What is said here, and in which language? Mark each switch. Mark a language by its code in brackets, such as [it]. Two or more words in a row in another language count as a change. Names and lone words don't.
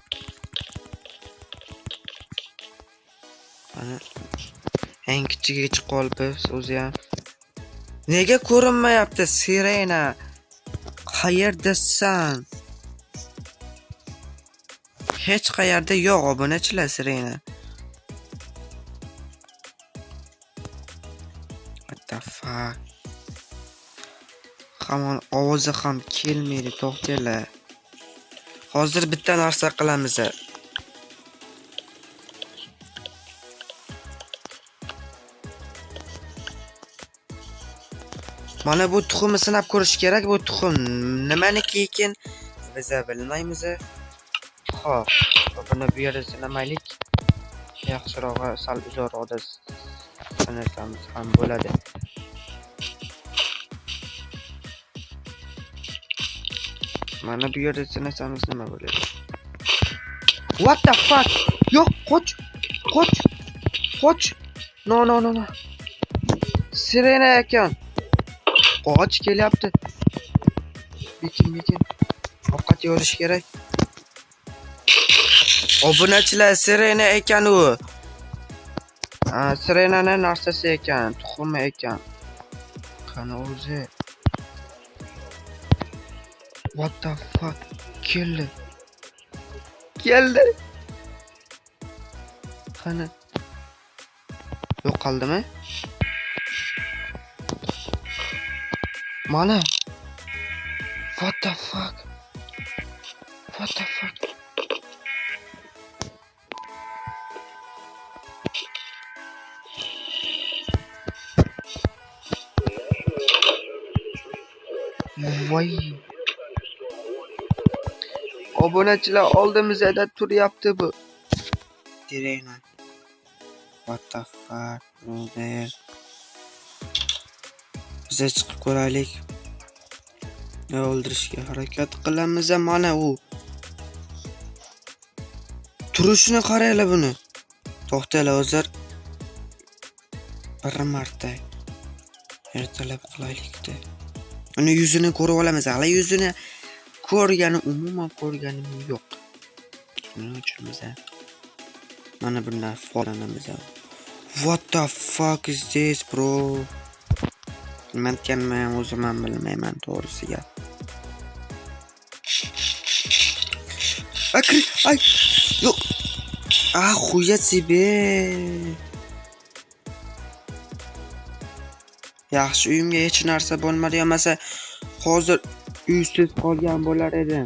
[uz] Mana eng kichigiga chiqib qolibmiz o'zi ham. Nega ko'rinmayapti sirena? Qayerdasan? Hech qayerda yo'q obunachilar sirena. [en] What the fuck? [uz] Hamon ovozi ham kelmaydi, to'xtanglar. Hozir bitta narsa qilamiz. Mana bu tuxumni sinab ko'rish kerak. Bu tuxum nimaniki ekan? Biz bilmaymiz. Xo'p, buni bu yerda sinamaylik. Yaxshirog'i sal uzoqroqda sinasamiz ham bo'ladi. Mana bu yerda sinasamiz nima bo'ladi? [en] What the fuck? [uz] Yo'q, qoch. No. Sirena ekan. Qoch kelyapti. Bikin. Ovqat yeyolish kerak. Obunachilar, sirena ekan u. Sirenaning narsasi ekan, tuxumi ekan. Qani o'zi. [en] What the fuck? [uz] Keldi. Qani. Yo'qoldimi? Mana. [en] What the fuck? [uz] Voy. Obunachilar, oldimizda turyapti bu. Sirena. [en] What the fuck? [uz] Biza chiqib ko'raylik. O'ldirishga harakat qilamiz. Mana u. Turishini qaranglar buni. To'xtanglar hozir. Bir marta Ertalab qilaylikda. Uni yuzini ko'rib olamiz. Hali yuzini umuman ko'rganim yo'q. Shuning uchun biz mana bundan foydalanamiz. [en] What the fuck is this, bro? [uz] Men o'zim ham bilmayman to'g'risiga. Ay, yo'q. [ru] Xuya себе. [uz] Yaxshi uyimga hech narsa bo'lmadi, yomasa hozir uysiz qolgan bo'lar edim.